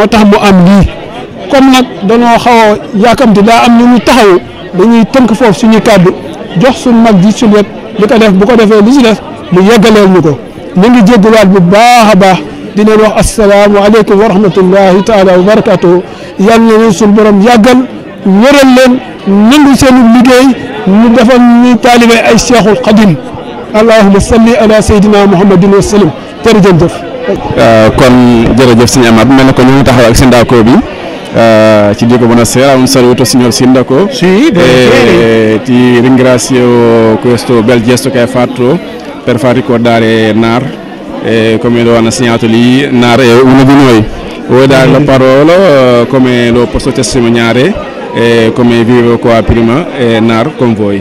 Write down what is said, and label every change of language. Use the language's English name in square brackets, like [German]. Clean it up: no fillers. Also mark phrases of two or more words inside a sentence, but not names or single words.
[Wolof] tax mu am lii comme nag dañoo xaw a yaakamti daa am lu ñu taxawu dañuy tënk foofu suñuy kàddu jox suñu mag ji suñu wet li ko def bu ko defee li ci def mu yeggaleel ñu ko ñu ngi jéggulaat bu baax a baax di leen wax [Arabic] السلام عليكم ورحمة الله تعالى وبركاته [Wolof] yal na leen suñu borom yàggal wéral leen nangu seenu liggéey ñu defal ñu taalibe ay Cheikhul Khadim [Arabic] اللهم صل على سيدنا محمد وسلم [Wolof] jërëjëf. kon jërëjëf sëñ Amath mel na ko ñu ngi taxaw ak sindaco bi ci [Italian] dico buonasera, un saluto signor sindaco. Sì, ti ringrazio questo bel gesto che hai fatto per far ricordare Nar, come lo hanno assegnato lì. Nar è uno di noi. Vuoi dare la parola come lo posso testimoniare, come vivevo qua prima, Nar con voi.